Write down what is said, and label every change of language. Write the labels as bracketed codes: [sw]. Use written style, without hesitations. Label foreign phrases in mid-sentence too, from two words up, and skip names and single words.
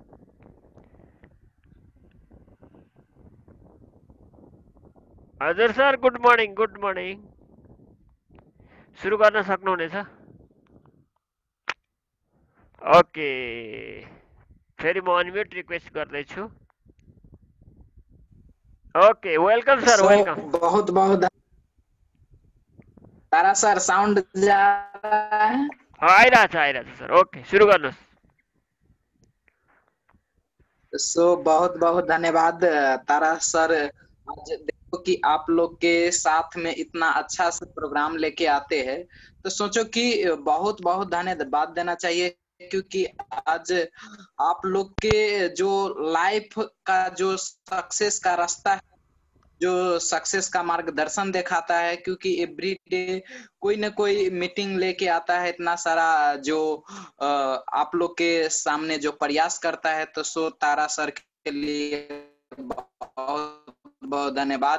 [en] हजुर sir good morning good morning. [ne] सुरु गर्न सक्नुहुनेछ। ओके फेरि म [en] unmute request [ne] गर्दैछु। [en] okay welcome sir सो वेलकम। [hi] बहुत बहुत तारा सर साउंड जा रहा है। [ne] आइरहेछ सर। ओके सुरु गर्नुहोस्। [hi] सो बहुत बहुत धन्यवाद तारा सर। आज देखो कि आप लोग के साथ में इतना अच्छा से प्रोग्राम लेके आते हैं, तो सोचो कि बहुत बहुत धन्यवाद देना चाहिए, क्योंकि आज आप लोग के जो लाइफ का जो सक्सेस का रास्ता है, जो सक्सेस का मार्गदर्शन दिखाता है, क्योंकि [en] every day [hi] कोई ना कोई मीटिंग लेके आता है, इतना सारा जो आप लोग के सामने जो प्रयास करता है, तो सो तारा सर के लिए बहुत बहुत धन्यवाद।